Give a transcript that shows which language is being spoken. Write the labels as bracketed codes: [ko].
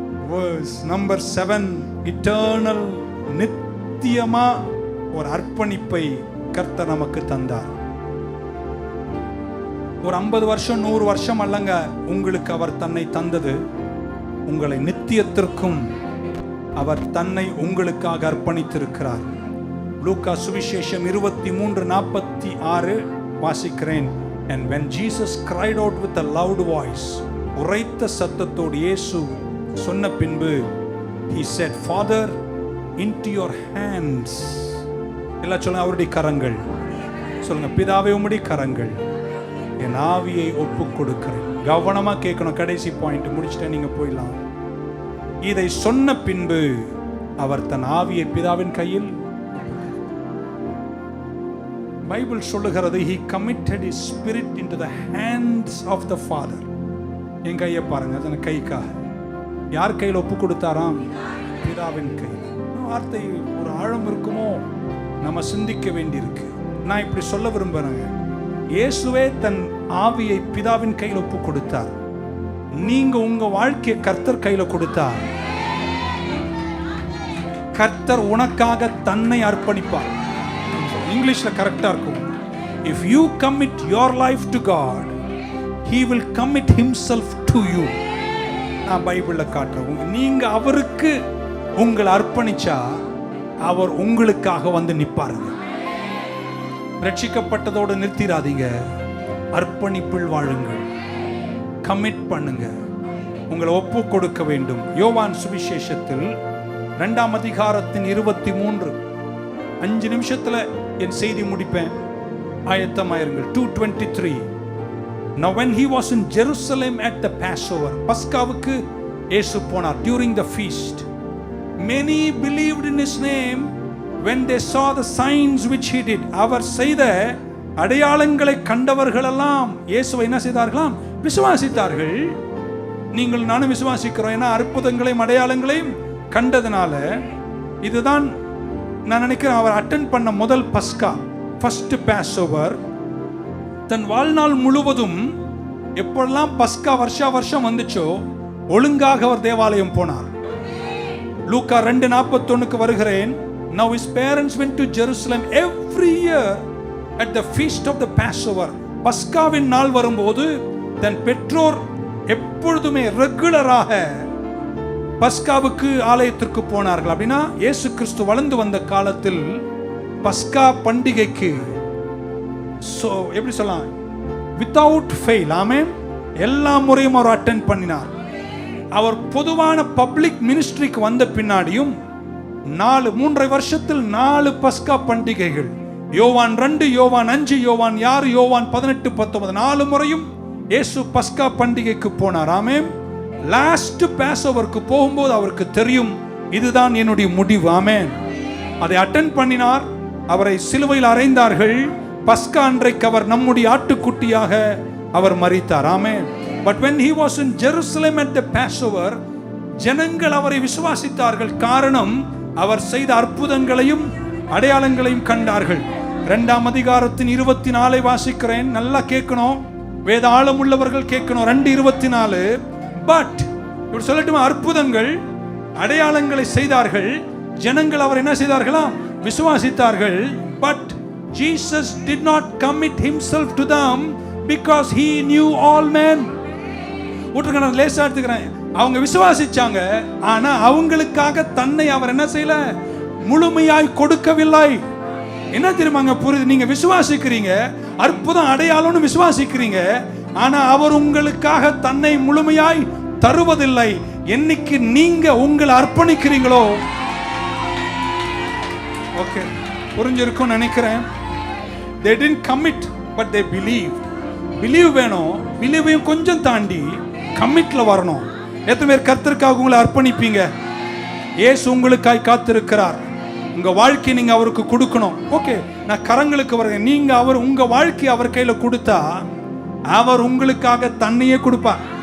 [en] verse number 7, eternal, [ta] நித்தியமா ஒரு அர்ப்பணிப்பை கர்த்தர் நமக்கு தந்தார். ஒரு 50 வருஷம் 100 வருஷம் அல்லங்க, உங்களுக்கு அவர் தன்னை தந்தது. உங்களை நித்தியத்திற்கும் அவர் தன்னை உங்களுக்காக அர்ப்பணித்திருக்கிறார். லூக்கா சுவிசேஷம் 23:46 வாசிக்கிறேன். [en] And when Jesus cried out with a loud voice, [ta] உரைத்த சத்தத்தோடு இயேசு சொன்ன பின்பு, [en] he said, Father, into your hands. [ta] எல்லாம் சொல்லுங்க, அவருடைய கரங்கள். சொல்லுங்க, பிதாவே உம்முடைய கரங்கள் என் ஆவியை ஒப்புக் கொடுக்கிறேன். கவனமா கேட்கணும். கடைசி பாயிண்ட் முடிச்சுட்டேன், நீங்க போயிடலாம். இதை சொன்ன பின்பு அவர் தன் ஆவியை பிதாவின் கையில், பைபிள் சொல்லுகிறது, [en] he committed his spirit into the hands of the Father. [ta] என் கையை பாருங்க, அதன கைக்காக யார் கையில் ஒப்பு கொடுத்தாராம்? பிதாவின் கையில். வார்த்தை ஒரு ஆழம் இருக்குமோ, நம்ம சிந்திக்க வேண்டியிருக்கு. நான் இப்படி சொல்ல விரும்புறேங்க, இயேசுவே தன் ஆவியை பிதாவின் கையில் ஒப்பு கொடுத்தார். நீங்க உங்க வாழ்க்கையை கர்த்தர் கையில கொடுத்தார். கர்த்தர் உனக்காக தன்னை அர்ப்பணிப்பார். இங்கிலீஷ்ல கரெக்டா இருக்கும். [en] If you commit your life to God, He will commit Himself to you. [ta] நான் பைபிள்ல காட்டுறேன். நீங்க அவருக்கு உங்களை அர்ப்பணிச்சா அவர் உங்களுக்காக வந்து நிப்பாருங்க. ரட்சிக்கப்பட்டதோடு நிறுத்திடாதீங்க, அர்ப்பணிப்பில் வாழுங்கள், கமிட் பண்ணுங்க, உங்களை ஒப்பு கொடுக்க வேண்டும். யோவான் சுவிசேஷத்தில் 2ஆம் அதிகாரத்தின் 23, 5 நிமிஷத்துல என் செய்தி முடிப்பேன், ஆயத்தமாயிருங்கள். 2:23. [en] Now when he was in Jerusalem at the Passover, [ta] பஸ்காவுக்கு இயேசு போனார். [en] During the feast, many believed in his name when they saw the signs which he did. [ta] அவர் செய்த அடையாளங்களை கண்டவர்கள் எல்லாம் இயேசுவை என்ன செய்தார்களாம்? விசுவாசித்தார்கள். நீங்கள் நானும் விசுவாசிக்கிறோம். ஏன்னா அற்புதங்களையும் அடையாளங்களையும் கண்டதுனால. இதுதான் நான் நினைக்கிறேன் அவர் அட்டென்ட் பண்ண முதல் பஸ்கா, ஃபர்ஸ்ட் பாஸ்ஓவர். தன் வாழ்நாள் முழுவதும் எப்பொழுதெல்லாம் பஸ்கா வருஷம் வந்துச்சோ ஒழுங்காக அவர் தேவாலயம் போனார். லூக்கா 2:41 வருகிறேன். [en] Now his parents went to Jerusalem every year at the feast of the Passover. [ta] பஸ்காவின் நாள் வரும்போது தன் பெற்றோர் எப்பொழுதுமே ரெகுலராக பஸ்காவுக்கு ஆலயத்திற்கு போனார்கள். அப்படின்னா இயேசு கிறிஸ்து வளர்ந்து வந்த காலத்தில் பஸ்கா பண்டிகைக்கு எப்படி சொல்லலாம், வித்தவுட் ஃபெயில், ஆமென், எல்லா முறையும் அவர் அட்டென்ட் பண்ணினார். அவர் பொதுவான பப்ளிக் மினிஸ்ட்ரிக்கு வந்த பின்னாடியும் 3.5 வருஷத்தில் 4 பஸ்கா பண்டிகைகள், யோவான் 2, யோவான் 5, யோவான் 6, யோவான் 18, 19, 4 முறையும் இயேசு பஸ்கா பண்டிகைக்கு போனார். ஆமென். லாஸ்ட் பாஸ்ஓவருக்கு போகும்போது அவருக்கு தெரியும், இதுதான் என்னுடைய முடிவு. ஆமென். அதை அட்டென்ட் பண்ணினார். அவரை சிலுவையில் அறைந்தார்கள். பஸ்கா அன்றைக்கு அவர் நம்முடைய ஆட்டுக்குட்டியாக அவர் மரித்தார். ஆமென். [en] But when he was in Jerusalem at the Passover, [ta] ஜனங்கள் அவரை விசுவாசித்தார்கள். காரணம், அவர் செய்த அற்புதங்களையும் அடையாளங்களையும் கண்டார்கள். 2ஆம் அதிகாரத்தின் 24 வாசிக்கிறேன். நல்லா கேட்கணும், வேத ஆழம் உள்ளவர்கள் கேட்கணும். 2:24. பட் இப்படி சொல்லட்டுமா, அற்புதங்கள் அடையாளங்களை செய்தார்கள். ஜனங்கள் அவர் என்ன செய்தார்களாம்? விசுவாசித்தார்கள். [en] But Jesus did not commit himself to them because he knew all men. [ta] நான் லேசா எடுத்துக்கிறேன். அவங்க விசுவாசிச்சாங்க, ஆனா அவங்களுக்காக தன்னை அவர் என்ன செய்யல? முழுமையாய் கொடுக்கவில்லை. என்ன தெரியுமாங்க புரியுது? நீங்க விசுவாசிக்கிறீங்க, அற்புதம் அடையாளம்னு விசுவாசிக்கிறீங்க, ஆனா அவர் உங்களுக்காக தன்னை முழுமையாய் தருவதில்லை. என்னைக்கு நீங்க உங்களை அர்ப்பணிக்கிறீங்களோ, ஓகே, புரிஞ்சிருக்கும் நினைக்கிறேன். [en] They didn't commit but they believed. [ta] Believe வேணும். பிலீவையும் கொஞ்சம் தாண்டி கமிட்ல வரணும். எத்தனை பேர் கர்த்தருக்காக உங்களை அர்ப்பணிப்பீங்க? இயேசு உங்களுக்காய் காத்திருக்கிறார். உங்க வாழ்க்கையை நீங்க அவருக்கு கொடுக்கணும். ஓகே, நான் கரங்களுக்கு வரேன். நீங்க அவர் உங்க வாழ்க்கையை அவர் கையில கொடுத்தா அவர் உங்களுக்காக தன்னையே கொடுப்பார்.